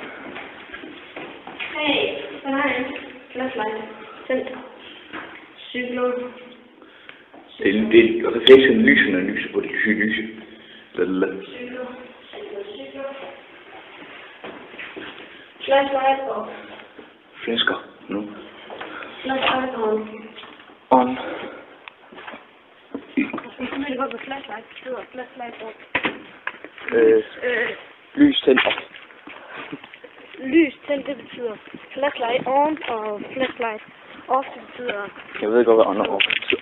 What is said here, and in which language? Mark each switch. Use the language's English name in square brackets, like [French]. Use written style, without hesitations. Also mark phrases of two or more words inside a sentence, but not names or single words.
[Danish] Hey, hvad har jeg? Flashlight. Tændt. Cykler. Det er refleksen lyser, når lyser på det lyse. [English] Cykler. Flashlight off. [Danish] Flasker. Nu. [English] Flashlight on. On. [Danish] Jeg kan ikke godt, hvad flashlight betyder. [English] Flashlight off. [Danish] Lys tændt op. Lys tændt, det betyder [English] flashlight on, [Danish] og [English] flashlight off, [Danish] det betyder... Jeg ved godt, hvad on og off betyder.